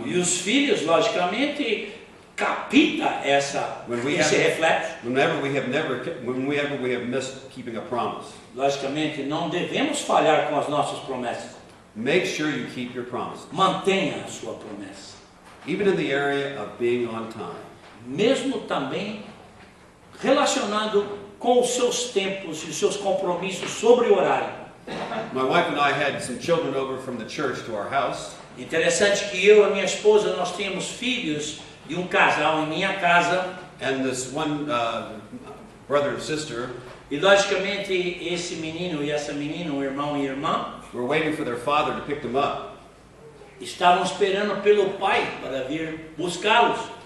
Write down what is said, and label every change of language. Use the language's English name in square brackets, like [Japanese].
[Portuguese] E os filhos, logicamente, capta esse reflexo. [English] Whenever we have missed keeping a promise, [Portuguese] Logicamente, não devemos falhar com as nossas promessas. [English] make sure you keep your promises. [Portuguese] Mantenha a sua promessa. [English] Even in the area of being on time. [Portuguese] Mesmo também relacionado com os seus tempos e os seus compromissos sobre o horário. [English] My wife and I had some children over from the church to our house. [Portuguese] Interessante que eu e minha esposa, nós tínhamos filhos de um casal em minha casa. [English] And this one brother and sister [Portuguese] E logicamente esse menino e essa menina, um irmão e irmã, [English] were waiting for their father to pick them up. [Portuguese] estavam esperando pelo pai para vir buscá-los.